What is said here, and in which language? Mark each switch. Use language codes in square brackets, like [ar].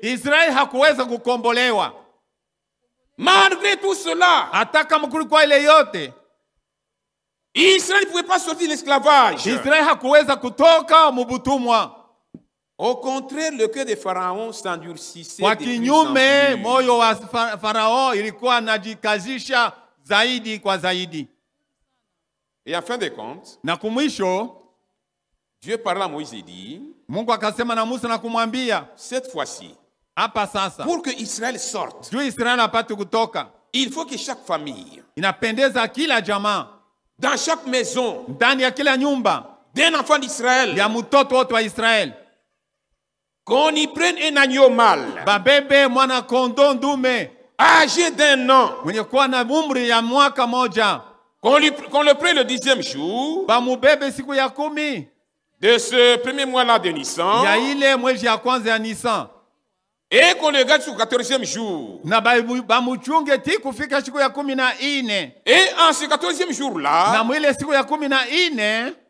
[sw] Israël hakuweza kukombolewa. [fr] Malgré tout cela, [sw] hata kama kulikuwa ile yote, [fr] Israël ne pouvait pas sortir de l'esclavage. [sw] Israël hakuweza kutoka mubutumwa. [fr] Au contraire, le cœur de Pharaon s'endurcissait. [sw] Kwa kinyume, moyo wa Farao ilikuwa najikazisha zaidi kwa zaidi. [fr] Et en fin de compte, [sw] na kumwisho, [fr] Dieu parla à Moïse et dit, [sw] Mungu akasema na Musa na kumwambia, [fr] cette fois-ci, [sw] hapa sasa, [fr] pour que Israël sorte, [sw] juu Israël apate kutoka, [fr] il faut que chaque famille, [sw] inapendeza kila jamaa, [fr] dans chaque maison, [sw] ndani ya kila nyumba, [fr] d'un enfant d'Israël, [sw] ya mtoto wote wa Israël, [fr] qu'on y prenne un agneau mâle, [sw] babebe mwana kondoo ndume, [fr] âgé d'1 an, [sw] mwenye kuwa na umri ya mwaka moja, [fr] qu'on le prenne le 10e jour [sw] bamubebe siku ya 10 [fr] de ce premier mois-là de Nissan, [sw] ya ile mwezi ya kwanza ya Nisan, [fr] et qu'on le garde sur le 14e jour, [sw] na bamuchunge ti kufika siku ya 14. [fr] Et en ce 14e jour-là, [sw] na mwile siku ya 14,